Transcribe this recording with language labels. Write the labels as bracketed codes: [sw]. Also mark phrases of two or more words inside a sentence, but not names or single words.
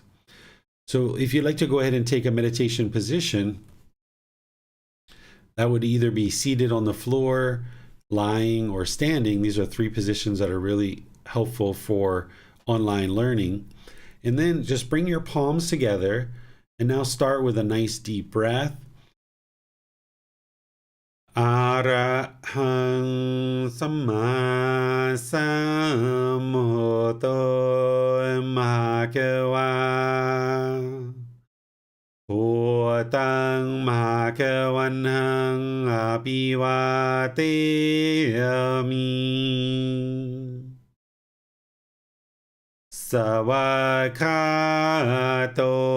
[en] So if you'd like to go ahead and take a meditation position, that would either be seated on the floor, lying, or standing. These are 3 positions that are really helpful for online learning. And then just bring your palms together and now start with a nice deep breath. [pi] Arahang Samma Sambuddho Bhagava Bhutang Bhagavanang Abhivateyami Savakato